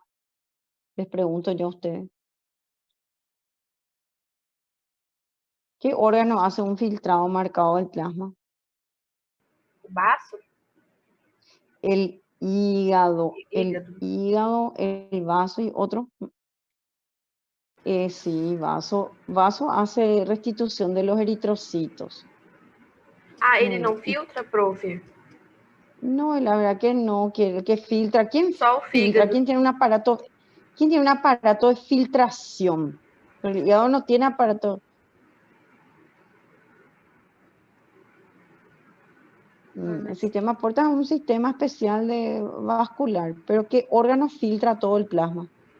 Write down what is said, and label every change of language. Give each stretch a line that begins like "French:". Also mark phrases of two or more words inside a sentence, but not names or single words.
Spanish: Les pregunto yo a ustedes. ¿Qué órgano hace un filtrado marcado del plasma? Vaso? El hígado. El Hígado. hígado, el vaso y otro. Sí, vaso hace restitución de los eritrocitos.
Portuguese: Ah, ele não filtra, prof?
Spanish: No, la verdad que no, que filtra. ¿Quién
Portuguese: Só o
Spanish: filtra?
Portuguese: fígado.
Spanish: ¿Quién tiene un aparato de filtración? Pero el hígado no tiene aparato. El sistema porta es un sistema especial de vascular, pero ¿qué órgano filtra todo el plasma?